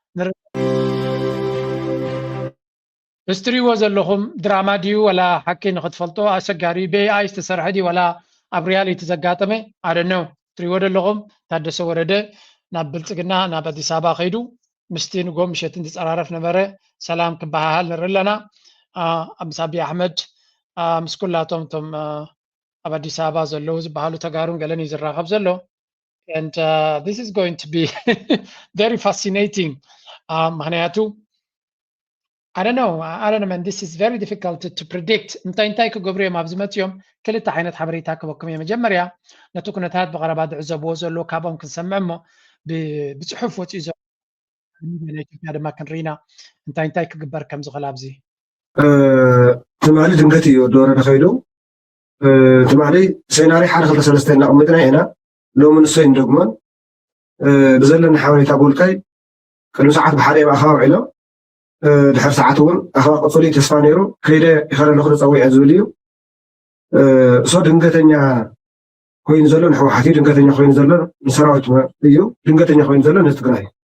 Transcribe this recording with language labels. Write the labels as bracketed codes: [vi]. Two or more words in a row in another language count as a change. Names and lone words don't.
[ti] እስትሪዎ ዘለኹም ድራማ ድዩ ወላ ሓቂ ንክትፈልጦ ኣሰጋሪ ብኤኣይ ዝተሰርሐ ድዩ ወላ ኣብ ሪያሊቲ ዘጋጠመ ኣደኖ እትሪዎ ዘለኹም ታደሰ ወረደ ናብ ብልፅግና ናብ ኣዲስ ኣበባ ከይዱ ምስቲ ንጎም ምሸትን ዝፀራረፍ ነበረ ሰላም ክበሃሃል ንርኢ ኣለና ምስ ኣብዪ ኣሕመድ ምስ ኩላቶም እቶም ኣብ ኣዲስ ኣበባ ዘለዉ ዝበሃሉ ተጋሩን ገለን እዩ ዝራኸብ ዘሎ [en] and this is going to be very fascinating [ti] ምክንያቱ [en] I don't know man this is very difficult to predict [ti] እንታይ ክገብሩ እዮም ኣብዚ መፅኦም ክልተ ዓይነት ሓበሬታ ክበኩም እየ መጀመርያ ነቲ ኩነታት ብቐረባ ዝዕዘብዎ ዘሎ ካብኦም ክንሰምዕ እሞ ብፅሑፍ ወፂኡ ዘሎ ናይ ኢትዮጵያ ድማ ክንርኢና እንታይ ክግበር ከም ዝኽእል ኣብዚ ትማሊ ድንገት እዩ ወዲ ወረደ ከይዱ ትማሊ ሴናሪ 1 2 3 እናቕምጥና ኢና ሎሚ ንሶይ እንደግሞን ብዘለና ሓበሬታ ቦልካይ ቅድሚ ሰዓት ብሓደ ኣኸባ ውዒሎም ድሕሪ ሰዓት እውን ኣኸባ ቅፅሉ ተስፋ ነይሩ ከይደ ይኸለለኹ ዝፀዊዐ ዝብል እዩ እሶ ድንገተኛ ኮይኑ ዘሎ ንሕወሓት እዩ ድንገተኛ ኮይኑ ዘሎ ንሰራዊት እዩ ድንገተኛ ኮይኑ ዘሎ ንትግራይ